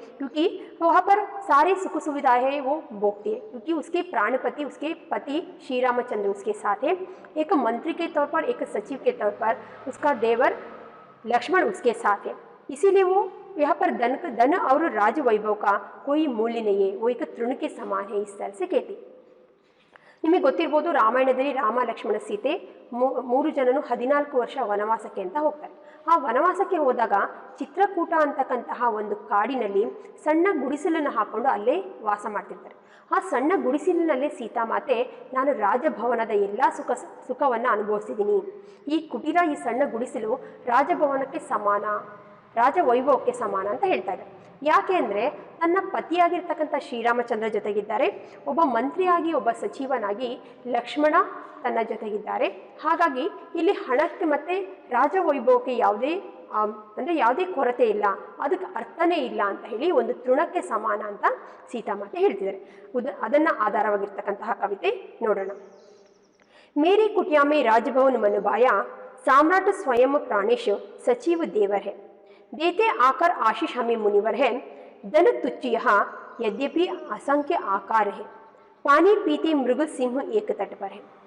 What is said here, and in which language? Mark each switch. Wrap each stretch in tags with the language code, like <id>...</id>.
<hi>क्योंकि वहाँ पर सारी सुख सुविधाएं हैं वो भोगती है, क्योंकि उसके प्राणपति, उसके पति श्री रामचंद्र उसके साथ है। एक मंत्री के तौर पर, एक सचिव के तौर पर उसका देवर लक्ष्मण उसके साथ है। इसीलिए वो यहाँ पर धन और राज वैभव का कोई मूल्य नहीं है, वो एक तृण के समान है, इस तरह से कहती।</hi> <kn>ನಿಮಗೆ ಗೊತ್ತಿರಬಹುದು, ರಾಮಾಯಣದಲ್ಲಿ ರಾಮ ಲಕ್ಷ್ಮಣ ಸೀತೆ 3 ಜನನು 14 ವರ್ಷ ವನವಾಸಕ್ಕೆ ಅಂತ ಹೋಗ್ತಾರೆ. ಆ ವನವಾಸಕ್ಕೆ ಹೋದಾಗ ಚಿತ್ರಕೂಟ ಅಂತಕ್ಕಂತಹ ಒಂದು ಕಾಡಿನಲ್ಲಿ ಸಣ್ಣ ಗುಡಿಸಲನ್ನು ಹಾಕೊಂಡು ಅಲ್ಲೇ ವಾಸ ಮಾಡ್ತಿರ್ತಾರೆ. ಆ ಸಣ್ಣ ಗುಡಿಸಲಿನಲ್ಲೇ ಸೀತಾಮಾತೆ, ನಾನು ರಾಜಭವನದ ಎಲ್ಲ ಸುಖವನ್ನು ಅನುಭವಿಸಿದ್ದೀನಿ, ಈ ಕುಟೀರ, ಈ ಸಣ್ಣ ಗುಡಿಸಲು ರಾಜಭವನಕ್ಕೆ ಸಮಾನ, ರಾಜವೈಭವಕ್ಕೆ ಸಮಾನ ಅಂತ ಹೇಳ್ತಾ ಇದ್ದಾರೆ. ಯಾಕೆ ಅಂದರೆ ತನ್ನ ಪತಿಯಾಗಿರ್ತಕ್ಕಂಥ ಶ್ರೀರಾಮಚಂದ್ರ ಜೊತೆಗಿದ್ದಾರೆ, ಒಬ್ಬ ಮಂತ್ರಿಯಾಗಿ, ಒಬ್ಬ ಸಚಿವನಾಗಿ ಲಕ್ಷ್ಮಣ ತನ್ನ ಜೊತೆಗಿದ್ದಾರೆ. ಹಾಗಾಗಿ ಇಲ್ಲಿ ಹಣಕ್ಕೆ ಮತ್ತು ರಾಜವೈಭವಕ್ಕೆ ಯಾವುದೇ ಕೊರತೆ ಇಲ್ಲ, ಅದಕ್ಕೆ ಅರ್ಥನೇ ಇಲ್ಲ ಅಂತ ಹೇಳಿ ಒಂದು ತೃಣಕ್ಕೆ ಸಮಾನ ಅಂತ ಸೀತಾಮಾತೆ ಹೇಳ್ತಿದ್ದಾರೆ. ಅದನ್ನು ಆಧಾರವಾಗಿರ್ತಕ್ಕಂತಹ ಕವಿತೆ ನೋಡೋಣ.</kn> <hi>ಮೇರಿ ಕುಟಿಯಾ ಮೇ ರಾಜಭವನ ಮನುಭಾಯ, ಸಾಮ್ರಾಟ್ ಸ್ವಯಂ ಪ್ರಾಣೇಶ್ सचिव देवर है, देते आकर आशीष हमें मुनिवर है, धन तुच्छ यहाँ यद्यपि असंख्य आकार है, पानी पीते मृग सिंह एक तट पर है।</hi>